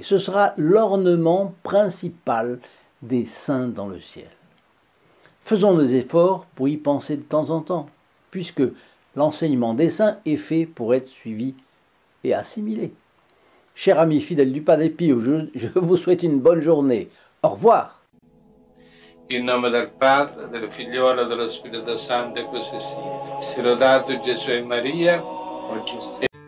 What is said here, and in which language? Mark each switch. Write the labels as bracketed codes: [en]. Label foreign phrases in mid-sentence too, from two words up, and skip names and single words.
[fr] Ce sera l'ornement principal des saints dans le ciel. Faisons des efforts pour y penser de temps en temps, puisque l'enseignement des saints est fait pour être suivi et assimilé. Chers amis fidèles du Padre Pio, je vous souhaite une bonne journée. Au revoir. [it] In nome del Padre, del Figliolo e dello Spirito Santo, così sia. Sia lodato Gesù e Maria,